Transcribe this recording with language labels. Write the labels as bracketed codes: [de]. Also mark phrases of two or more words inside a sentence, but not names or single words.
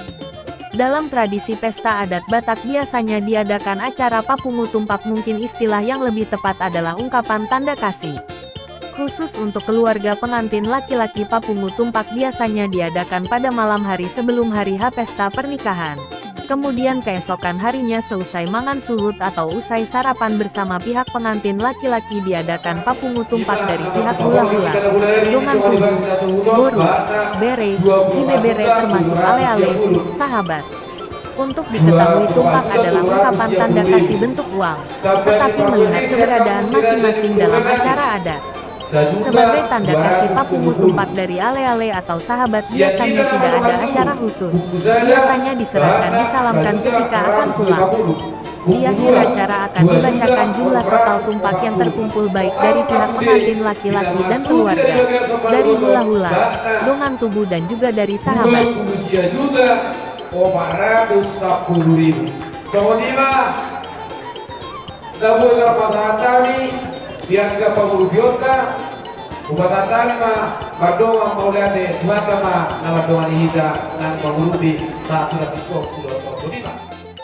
[id] Dalam tradisi pesta adat Batak biasanya diadakan acara Papungu Tumpak, mungkin istilah yang lebih tepat adalah ungkapan tanda kasih. Khusus untuk keluarga pengantin laki-laki, Papungu Tumpak biasanya diadakan pada malam hari sebelum hari H pesta pernikahan. Kemudian keesokan harinya seusai [bbc] mangan suhut [id] atau usai sarapan bersama pihak pengantin laki-laki diadakan Papungu Tumpak dari pihak [bbc] hula-hula, dongan tubuh, boru, bere, hime bere [id] termasuk ale-ale, sahabat. Untuk diketahui tumpak adalah ungkapan tanda kasih bentuk uang, tetapi melihat keberadaan masing-masing dalam acara adat. Sebagai tanda kasih Papungu Tumpak dari ale-ale atau sahabat biasanya tidak ada acara khusus, biasanya diserahkan disalamkan ketika akan pulang. Di akhir acara akan dibacakan jumlah total tumpak yang terkumpul baik dari pihak pengantin laki-laki dan keluarga, dari hula-hula, [bbc] dongan tubuh [id] dan juga dari sahabat. Biasa pemurbiota ubatatan mah berdoa mau lihat deh mata mah nama doa hida nang pemurbi saat sudah